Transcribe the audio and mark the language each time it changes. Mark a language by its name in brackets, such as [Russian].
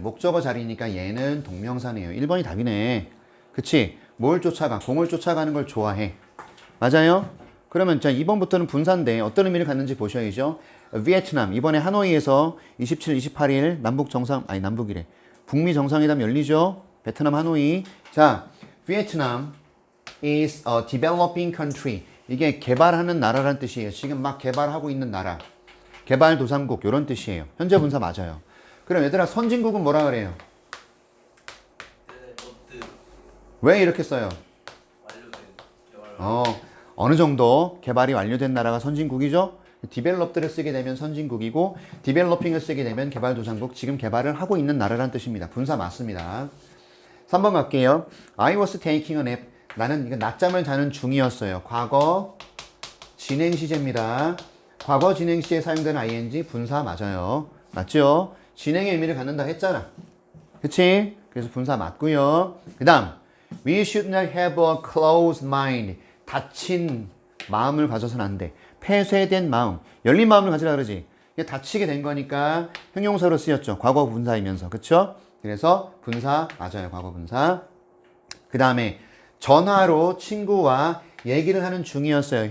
[Korean] 목적어 자리니까 얘는 동명사네요. 1번이 답이네. 그치? 뭘 쫓아가? 공을 쫓아가는 걸 좋아해. 맞아요? 그러면 자 2번부터는 분사인데 어떤 의미를 갖는지 보셔야죠. 베트남. 이번에 하노이에서 27, 28일 남북이래. 북미 정상회담 열리죠? 베트남 하노이. 자, 베트남 [English] is a developing country. [Korean] 이게 개발하는 나라라는 뜻이에요. 지금 막 개발하고 있는 나라. 개발도상국 이런 뜻이에요. 현재 분사 맞아요. 그럼 얘들아 선진국은 뭐라 그래요? 왜 이렇게 써요? 어느 정도 개발이 완료된 나라가 선진국이죠? 디벨롭드를 쓰게 되면 선진국이고 디벨로핑을 쓰게 되면 개발도상국. 지금 개발을 하고 있는 나라라는 뜻입니다. 분사 맞습니다. 3번 갈게요. [English] I was taking a nap. [Korean] 나는 이거 낮잠을 자는 중이었어요. 과거 진행 시제입니다. 과거 진행 시제에 사용되는 ing 분사 맞아요. 맞죠? 진행의 의미를 갖는다 했잖아. 그치? 그래서 분사 맞고요. 그 다음 [English] We should not have a closed mind. [Korean] 닫힌 마음을 가져서는 안 돼. 폐쇄된 마음. 열린 마음을 가지라 그러지. 이게 닫히게 된 거니까 형용사로 쓰였죠. 과거 분사이면서. 그쵸? 그래서 분사 맞아요. 과거 분사. 그 다음에 전화로 친구와 얘기를 하는 중이었어요.